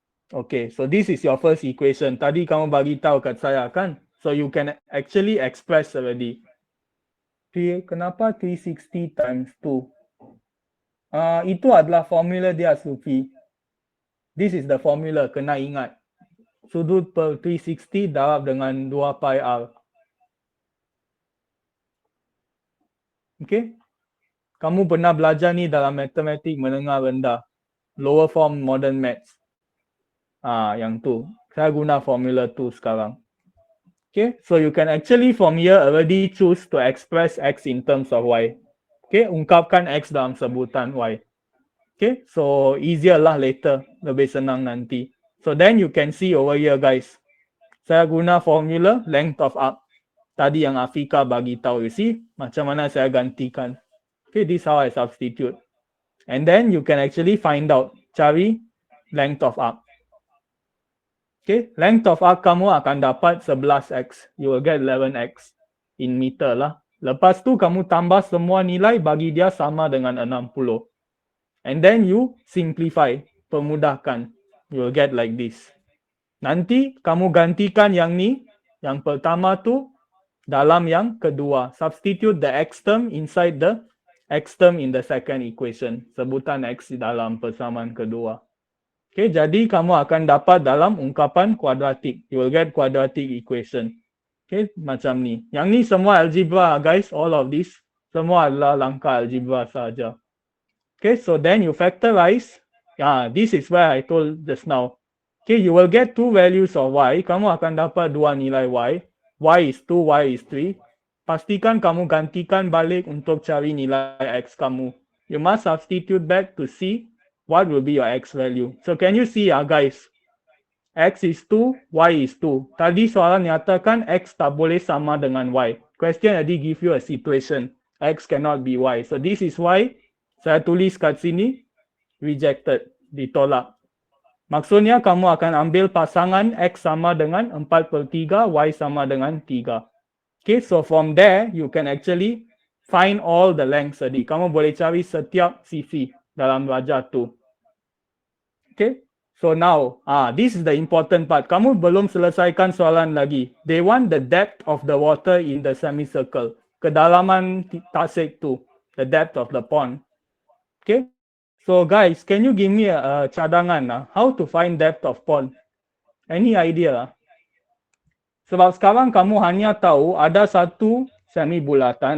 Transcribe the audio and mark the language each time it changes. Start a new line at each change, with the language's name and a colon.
English: Okay, so this is your first equation.
Malay: Tadi kamu bagi tahu kat saya kan?
English: So you can actually express already.
Malay: Kenapa 360 times 2? Itu adalah formula dia, Sufi.
English: This is the formula,
Malay: kena ingat. Sudut per 360 darab dengan 2 pi r. Okay? Kamu pernah belajar ni dalam matematik menengah rendah.
English: Lower form modern maths. Yang tu.
Malay: Saya guna formula tu sekarang.
English: Okay, so you can actually from here already choose to express x in terms of y.
Malay: Okay, ungkapkan x dalam sebutan y.
English: Okay, so easier lah later.
Malay: Lebih senang nanti.
English: So then you can see over here guys.
Malay: Saya guna formula length of arc. Tadi yang Afika bagi tahu,
English: you see.
Malay: Macam mana saya gantikan.
English: Okay, this is how I substitute. And then you can actually find out.
Malay: Cari length of arc.
English: Okay, length of arc
Malay: kamu akan dapat 11x.
English: You will get 11x in meter lah.
Malay: Lepas tu kamu tambah semua nilai bagi dia sama dengan 60.
English: And then you simplify, permudahkan. You will get like this.
Malay: Nanti kamu gantikan yang ni, yang pertama tu dalam yang kedua.
English: Substitute the x term inside the x term in the second equation.
Malay: Sebutan x dalam persamaan kedua. Okay, jadi kamu akan dapat dalam ungkapan kuadratik.
English: You will get quadratic equation.
Malay: Okay, macam ni. Yang ni semua algebra guys,
English: all of this.
Malay: Semua adalah langkah algebra saja.
English: Okay, so then you factorize. This is where I told just now. Okay, you will get two values of y.
Malay: Kamu akan dapat dua nilai y.
English: Y is 2, y is 3.
Malay: Pastikan kamu gantikan balik untuk cari nilai x kamu.
English: You must substitute back to see what will be your x value. So can you see guys? X is 2, y is 2.
Malay: Tadi soalan nyatakan x tak boleh sama dengan y.
English: Question tadi give you a situation. X cannot be y. So this is why
Malay: saya tulis kat sini
English: rejected, ditolak.
Malay: Maksudnya kamu akan ambil pasangan x sama dengan 4/3, y sama dengan 3.
English: Okay, so from there you can actually find all the lengths tadi.
Malay: Kamu boleh cari setiap sisi dalam wajah tu.
English: Okay, so now this is the important part.
Malay: Kamu belum selesaikan soalan lagi.
English: They want the depth of the water in the semicircle.
Malay: Kedalaman tasik tu,
English: the depth of the pond. Okay, so guys, can you give me a cadangan how to find depth of pond? Any idea?
Malay: Sebab sekarang kamu hanya tahu ada satu semi bulatan.